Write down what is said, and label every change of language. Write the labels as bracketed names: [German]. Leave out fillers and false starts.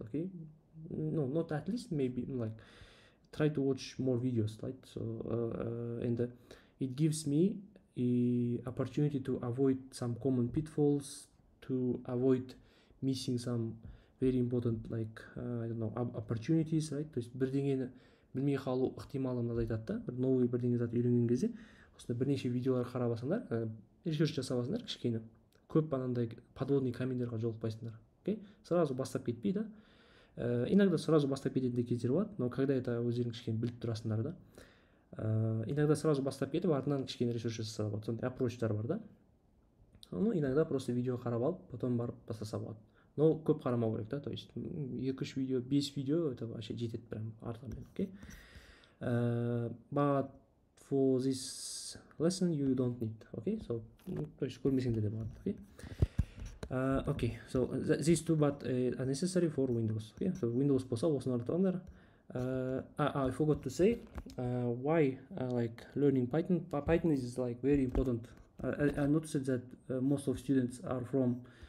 [English] Okay, no, not at least, maybe like try to watch more videos, right? So and it gives me a opportunity to avoid some common pitfalls, to avoid missing some very important like I don't know opportunities, right? [Kazakh] То есть бірдеңені білмей қалу ықтималын айтады да, бір новый бірдеңе зат үйренген кезде осындай бірнеше видеолар қарап алсаңдар, ресерч жасап алсаңдар кішкене, көп анандай подводный каменьдерға жолықпайсыңдар. Окей, сразу бастап кетпей да. Иногда сразу бастап кететін кездер болады, [Russian] но когда это [Kazakh] өздерің кішкене біліп тұрасыңдар да, иногда сразу бастап кетіп артынан кішкене ресерч жасаса болады, сондай аппрочтар бар да. [Russian] Ну иногда просто видео [Kazakh] қарап алып потом барып бастаса болады, но көп қарамау керек да, то есть 2-3 видео, 5 видео [Russian] это вообще [Kazakh] жетеді прям артынан. [English] Okay, but for this lesson you don't need. Okay, so [Kazakh] то есть көрмесеңде де болады. [English] Okay. Okay, so these two but are necessary for Windows. Okay, so [Kazakh] Windows болса осыны артығандар. [English] I forgot to say why I like learning Python. Python is like very important. I noticed that most of students are from